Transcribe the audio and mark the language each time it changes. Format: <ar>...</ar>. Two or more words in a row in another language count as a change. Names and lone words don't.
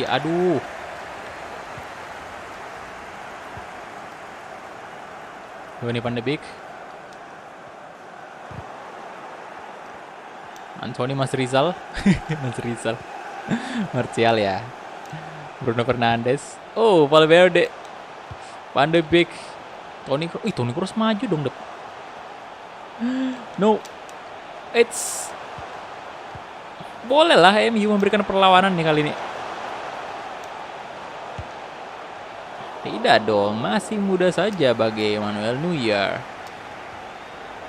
<id>Aduh. Donny van de Beek. Anthony, Mas Rizal. Mas Rizal. Martial ya. Bruno Fernandes. Oh, Valverde. Van de Beek. Toni Kroos maju dong. No. Boleh lah MU memberikan perlawanan nih kali ini. Tidak dong, masih muda saja bagi Manuel Neuer.</id>